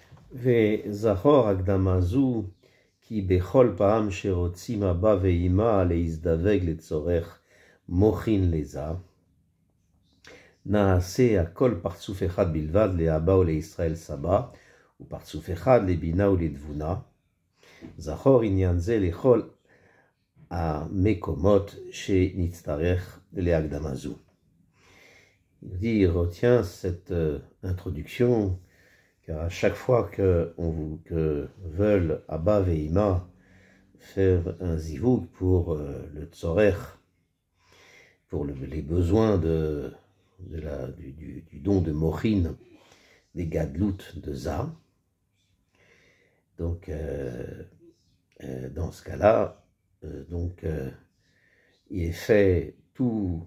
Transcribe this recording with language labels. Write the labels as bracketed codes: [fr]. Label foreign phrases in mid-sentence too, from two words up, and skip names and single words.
[he] וזכור הקדמה זו כי בכל פעם שרוצים אבא ואמא להזדווג לצורך מוחין לזה, נעשה הכל פרצוף אחד בלבד לאבא ולישראל סבא, ופרצוף אחד לבינה ולתבונה. זכור עניין זה לכל המקומות שנצטרך להקדמה זו. [fr] Il dit, retient cette introduction, car à chaque fois que veulent Abba et Ima faire un zivug pour le tzorech, pour les besoins du don de Mochin, des gadlout de Za, donc dans ce cas-là, il est fait tout.